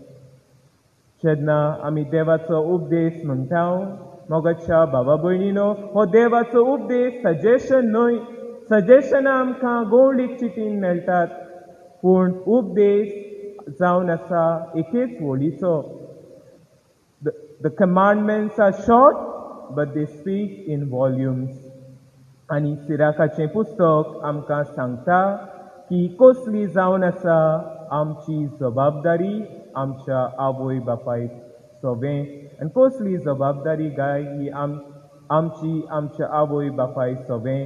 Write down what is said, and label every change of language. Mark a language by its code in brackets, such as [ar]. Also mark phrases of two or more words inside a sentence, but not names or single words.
[kok] जेन्ना आमी देवाचो उपदेश म्हणटा मोगाच्या बाबा भयणीनो, हो देवाचो उपदेश सजेशन न्हय. सजेशनां आमकां गवळीक चिटीन मेळटात पूण उपदेश जावन आसा एकेच वळीचो. [en] The commandments are short but they speak in volumes. [kok] आनी सिराकाचें पुस्तक आमकां सांगता की कसली जावन आसा आमची जबाबदारी आमच्या आवय बापायक सोबें आनी कसली जबाबदारी गाय ही आमची आमच्या आवय बापाय सोबें.